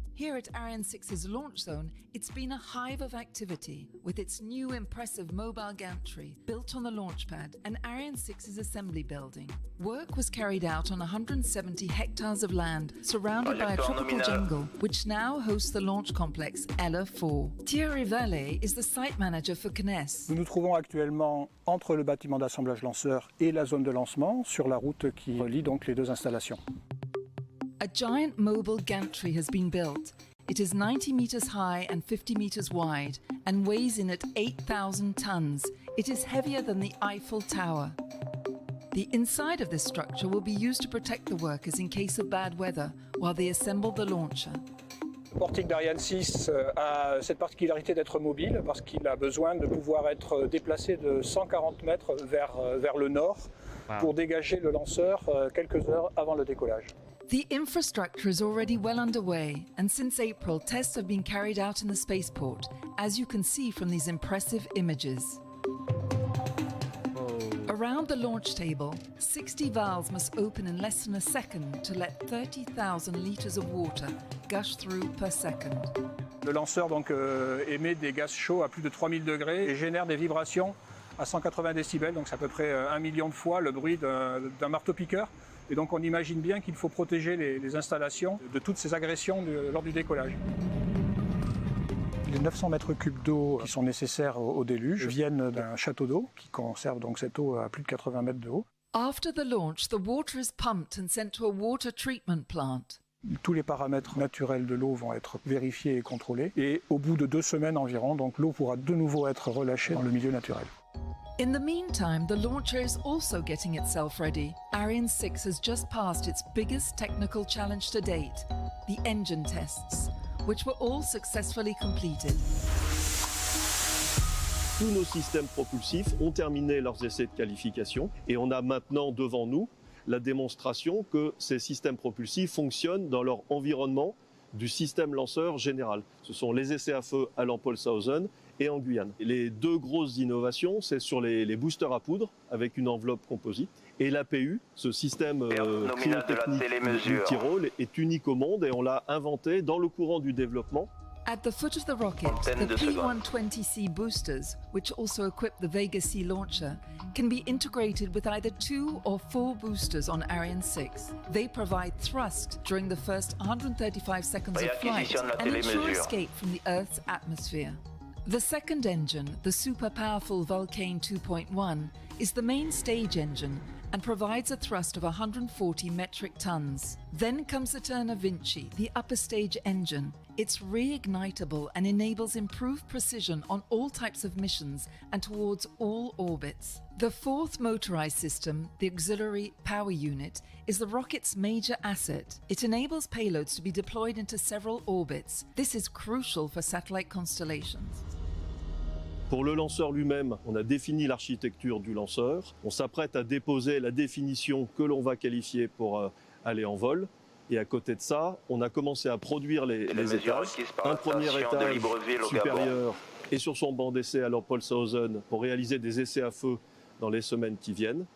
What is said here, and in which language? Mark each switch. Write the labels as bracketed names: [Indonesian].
[English] Here at Ariane 6's launch zone, it's been a hive of activity with its new impressive mobile gantry built on the launch pad and Ariane 6's assembly building. Work was carried out on 170 hectares of land surrounded by a tropical jungle, which now hosts the launch complex Ella 4. Thierry Vallée is the site manager for CNES. [French] Nous nous trouvons actuellement entre le bâtiment d'assemblage lanceur et la zone de lancement sur la route qui relie donc les deux installations. [English] A giant mobile gantry has been built. It is 90 meters high and 50 meters wide and weighs in at 8,000 tons. It is heavier than the Eiffel Tower. The inside of this structure will be used to protect the workers in case of bad weather while they assemble the launcher. [French] Le portique d'Ariane 6 a cette particularité d'être mobile parce qu'il a besoin de pouvoir être déplacé de 140 mètres vers le nord pour dégager le lanceur quelques heures avant le décollage. [English] The infrastructure is already well underway, and since April, tests have been carried out in the spaceport, as you can see from these impressive images. Around the launch table, 60 valves must open in less than a second to let 30,000 liters of water gush through per second. [French] Le lanceur donc émet des gaz chauds à plus de 3000 degrés et génère des vibrations à 180 décibels, donc c'est à peu près 1 million de fois le bruit d'un marteau-piqueur. Et donc on imagine bien qu'il faut protéger les installations de toutes ces agressions lors du décollage. Les 900 mètres cubes d'eau qui sont nécessaires au déluge viennent d'un château d'eau qui conserve donc cette eau à plus de 80 mètres de haut. [English] After the launch, the water is pumped and sent to a water treatment plant. [French] Tous les paramètres naturels de l'eau vont être vérifiés et contrôlés. Et au bout de 2 semaines environ, donc l'eau pourra de nouveau être relâchée dans le milieu naturel. [English] In the meantime, the launcher is also getting itself ready. Ariane 6 has just passed its biggest technical challenge to date, the engine tests, which were all successfully completed. [French] Tous nos systèmes propulsifs ont terminé leurs essais de qualification et on a maintenant devant nous la démonstration que ces systèmes propulsifs fonctionnent dans leur environnement du système lanceur général. Ce sont les essais à feu à Lampolshausen et en Guyane. Les 2 grosses innovations, c'est sur les boosters à poudre avec une enveloppe composite. Et l'APU, ce système cryotechnique multirôle, est unique au monde et on l'a inventé dans le courant du développement. [English] At the foot of the rocket, the P120C boosters, which also equip the Vega C launcher, can be integrated with either 2 or 4 boosters on Ariane 6. They provide thrust during the first 135 seconds of flight and ensure escape from the Earth's atmosphere. The second engine, the super powerful Vulcain 2.1, is the main stage engine and provides a thrust of 140 metric tons. Then comes the Turner Vinci, the upper stage engine. It's reignitable and enables improved precision on all types of missions and towards all orbits. The fourth motorized system, the auxiliary power unit, is the rocket's major asset. It enables payloads to be deployed into several orbits. This is crucial for satellite constellations. [French] Pour le lanceur lui-même, on a défini l'architecture du lanceur. On s'apprête à déposer la définition que l'on va qualifier pour aller en vol. Et à côté de ça, on a commencé à produire les étages. Un premier étage supérieur est sur son banc d'essai à Lopolshausen pour réaliser des essais à feu dans les semaines qui viennent.